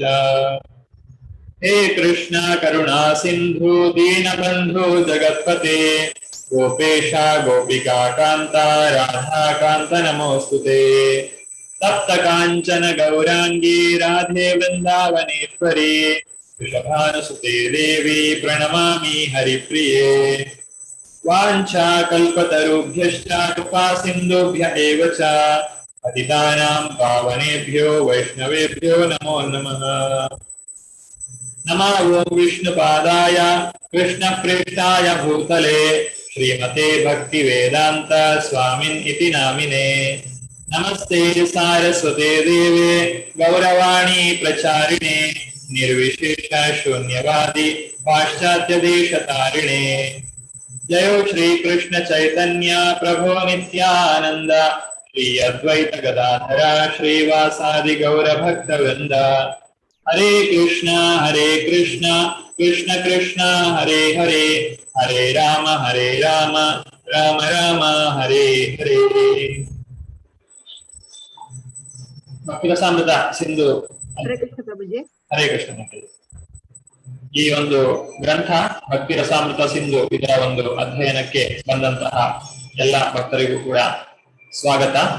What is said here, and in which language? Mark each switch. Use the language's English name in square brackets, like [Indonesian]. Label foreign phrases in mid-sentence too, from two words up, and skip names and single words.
[Sanskrit] ಹೇ ಕೃಷ್ಣ ಕರುಣಾ ಸಿಂಧು ದೀನಬಂಧು ಜಗತ್ಪತೆ ಗೋಪೇಶ ಗೋಪಿಕಾ ಕಾಂತ ರಾಧಾ ಕಾಂತ ನಮೋಸ್ತುತೆ. ತಪ್ತ ಕಾಂಚನ ಗೌರಾಂಗಿ ರಾಧೆ ವೃಂದಾವನೇಶ್ವರಿ ವೃಷಭಾನುಸುತೆ ದೇವಿ ಪ್ರಣಮಾಮಿ ಹರಿಪ್ರಿಯೇ. ವಾಂಛಾ ಕಲ್ಪತರುಭ್ಯಶ್ಚ ಕೃಪಾ ಸಿಂಧುಭ್ಯ ಏವ ಚ ಪತಿತಾನಾಂ ಪಾವನೇಭ್ಯೋ ವೈಷ್ಣವೇಭ್ಯೋ ನಮೋ ನಮಃ. ನಮೋ ಓಂ ವಿಷ್ಣುಪಾದಾಯ ಕೃಷ್ಣಪ್ರೇಷ್ಠಾಯ ಭೂತಲೆ ಶ್ರೀಮತೆ ಭಕ್ತಿ ವೇದಾಂತ ಸ್ವಾಮಿನ್ ಇತಿ ನಾಮಿನೇ. ನಮಸ್ತೆ ಸಾರಸ್ವತೆ ದೇವೆ ಗೌರವಾಣಿ ಪ್ರಚಾರಿಣೆ ನಿರ್ವಿಶೇಷ ಶೂನ್ಯವಾದಿ ಪಾಶ್ಚಾತ್ಯ ದೇಶ ತಾರಿಣೆ. ಜಯೋ ಶ್ರೀ ಕೃಷ್ಣ ಚೈತನ್ಯ ಪ್ರಭೋ ನಿತ್ಯಾನಂದ ಶ್ರೀ ಅದ್ವೈತ ಗದಾಧರ ಶ್ರೀವಾಸಾದಿ ಗೌರ ಭಕ್ತ ವೃಂದ. ಹರೇ ಕೃಷ್ಣ ಕೃಷ್ಣ ಕೃಷ್ಣ ಹರೇ ಹರೇ ಹರೇ ರಾಮ ರಾಮ ರಾಮ ಹರೇ ಹರೇ. [Kannada] ಭಕ್ತಿರಸಾಮೃತ ಸಿಂಧು. ಹರೇ ಕೃಷ್ಣ ಪ್ರಭುಜಿ. ಹರೇ ಕೃಷ್ಣ. ಈ ಒಂದು ಗ್ರಂಥ ಭಕ್ತಿರಸಾಮೃತ ಸಿಂಧು ಇದರ ಒಂದು ಅಧ್ಯಯನಕ್ಕೆ ಬಂದಂತಹ ಎಲ್ಲ ಭಕ್ತರಿಗೂ ಕೂಡ ಸ್ವಾಗತ.